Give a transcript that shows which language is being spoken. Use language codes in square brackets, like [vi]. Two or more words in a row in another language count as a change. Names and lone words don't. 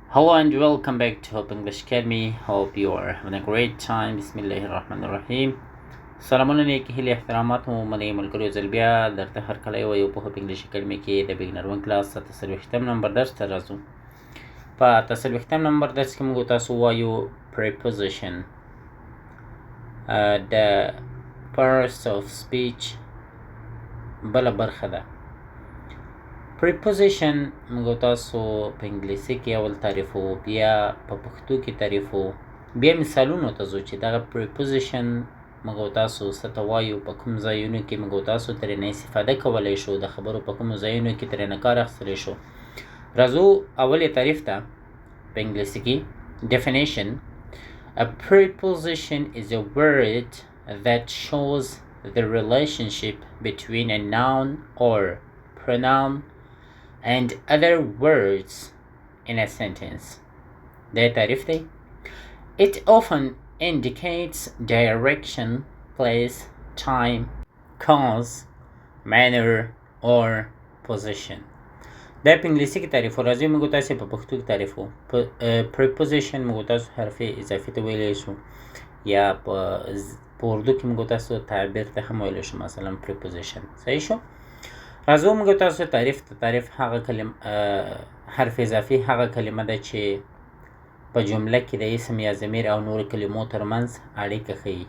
[en] Hello and welcome back to Hope English Academy. Hope you are having a great time. [ar] Bismillahirrahmanirrahim. [ps] سلامونه نیکی هیلې احترامات مو منئ ملګرو ځل بیا درته هرکلی وایو په هوپ انګلیش اکاډمي کې د [en] beginner one class [ps] 40 نمبر درس ته راځو. په 40 نمبر درس کې موږ تاسو وایو preposition د [en] parts of speech [ps] بله برخه ده. preposition موږ تاسو په انګلیسي کې اول تعریفو، بیا په پښتو کې تعریفو، بیا مثالونو ته ځو چې دغه preposition موږ تاسو څه ته وایو، په کوم ځایونو کې موږ تاسو ترېنه استفاده کولی شو، د خبرو په کومو ځایونو کې ترېنه کار اخیستلی شو. راځو اول تعریف ته په انګلیسي کې. [en] definition: a preposition is a word that shows the relationship between a noun or pronoun and other words in a sentence. [ps] دا تعریف دی. [en] It often indicates direction, place, time, cause, manner or position. [ps] دا په انګلیسي کې تعریف. راځي موږ تاسو په پښتو کې تعریفو. preposition موږ تاسو حرف اضافي ته ویلی شو، یا په اردو کې موږ تاسو تعبیر ته هم ویلی شو، مثلا preposition. صحیح شو؟ راځو موږ تاسو تعریف هغه حرف اضافي هغه کلمه ده چې په جمله کې د اسم یا ضمیر او نورو کلمو ترمنځ اړیکه ښیي.